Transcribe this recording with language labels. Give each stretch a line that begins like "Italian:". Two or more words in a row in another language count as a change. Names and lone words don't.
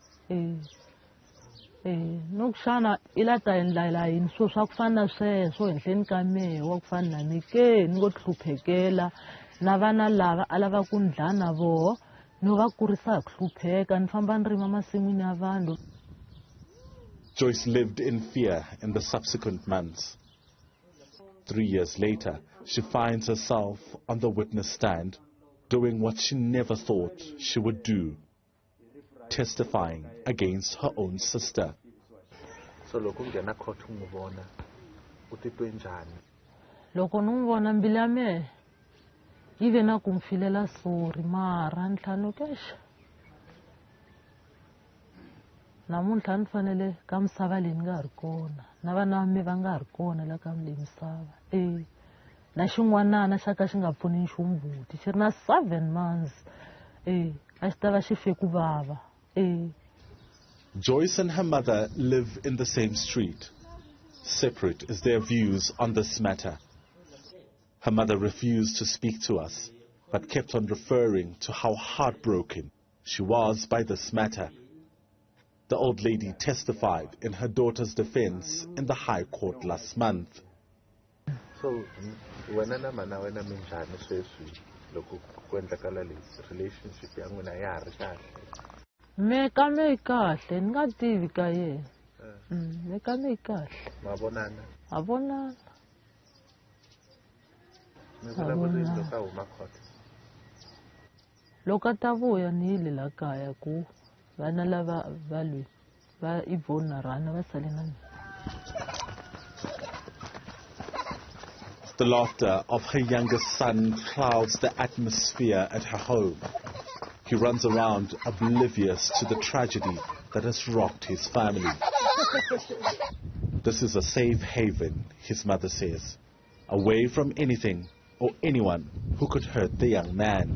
Tsonga: nokushana ilata endlala yini so swa ku fana sweswo henhleni ka mehe wa ku fana na mi ke ni ngo hluphekela na vana lava a lava ku ndla na voho no va kurisa hi ku hlupheka ni famba ni rima masin'wini ya vanhu.
English: Joyce lived in fear in the subsequent months. 3 years later, she finds herself on the witness stand, doing what she never thought she would do, testifying against her own sister. So loko ngena court nguvona utitwe njani? Loko ni vona mbilu ya mehe yi ve na ku n'wi filela sorry mara ni tlhanu kexa namuntlha ni fanele ka misava leyi ni nga ha ri kona na vana va me va nga ha ri kona la ka leyi misava na xin'wanana xa ka xi nga pfuni nchumu buti xi ri na 7 months a xi ta va xi fe ku vava. Joyce and her mother live in the same street. Separate is their views on this matter. Her mother refused to speak to us, but kept on referring to how heartbroken she was by this matter. The old lady testified in her daughter's defense in the High Court last month.
Tsonga: So, wena na mana wena minjani sweswi loko kwendlakala leswi relationship ya n'wina ya ha ri kahle? Me ka me kahle ni nga tivi ka yena. Me ka me kahle. Ma vonana? A vonana. Mi vulavula loko a huma court? Loko a ta vuya ni yile la kaya ku vana lava va lwi va Ivona na Rana va sale na mina.
English: The laughter of her youngest son clouds the atmosphere at her home. He runs around oblivious to the tragedy that has rocked his family. This is a safe haven, his mother says, away from anything or anyone who could hurt the young man.